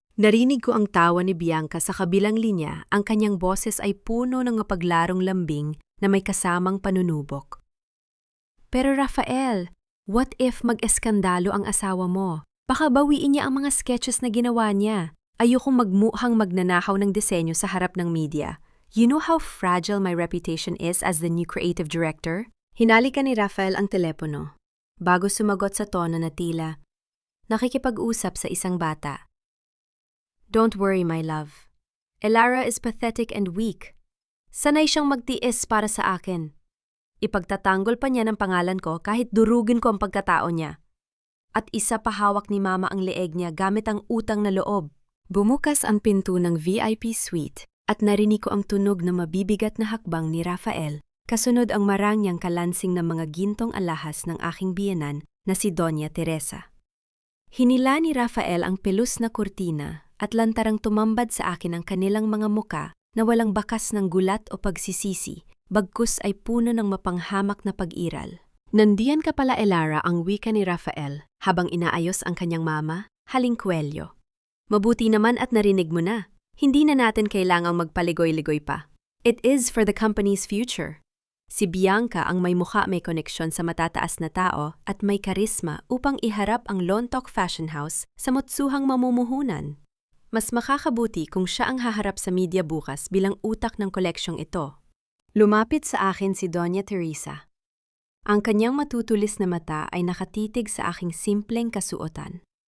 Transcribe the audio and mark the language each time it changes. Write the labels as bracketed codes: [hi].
[tl] Narinig ko ang tawa ni Bianca sa kabilang linya, ang kanyang boses ay puno ng mapaglarong lambing na may kasamang panunubok. Pero Rafael, [en] what if [tl] mag-eskandalo ang asawa mo? Baka bawiin niya ang mga sketches na ginawa niya. Ayokong magmuhang magnanakaw ng disenyo sa harap ng media. [en] You know how fragile my reputation is as the new creative director? [tl] Hinalikan ni Rafael ang telepono, bago sumagot sa tono na tila nakikipag-usap sa isang bata. [en] Don't worry, my love. Elara is pathetic and weak. [tl] Sanay siyang magtiis para sa akin. Ipagtatanggol pa niya ng pangalan ko kahit durugin ko ang pagkatao niya. At isa pa hawak ni Mama ang leeg niya gamit ang utang na loob. Bumukas ang pinto ng VIP suite. At narinig ko ang tunog na mabibigat na hakbang ni Rafael, kasunod ang marangyang kalansing ng mga gintong alahas ng aking biyenan na si Doña Teresa. Hinila ni Rafael ang pelus na kurtina at lantarang tumambad sa akin ang kanilang mga muka na walang bakas ng gulat o pagsisisi, bagkus ay puno ng mapanghamak na pag-iral. Nandiyan ka pala, Elara, ang wika ni Rafael habang inaayos ang kanyang mama, halingkwelyo. Mabuti naman at narinig mo na. Hindi na natin kailangang magpaligoy-ligoy pa. [en] It is for the company's future. [tl] Si Bianca ang may mukha, may koneksyon sa matataas na tao at may karisma upang iharap ang Lontok Fashion House sa mutsuhang mamumuhunan. Mas makakabuti kung siya ang haharap sa media bukas bilang utak ng koleksyong ito. Lumapit sa akin si Doña Teresa. Ang kanyang matutulis na mata ay nakatitig sa aking simpleng kasuotan.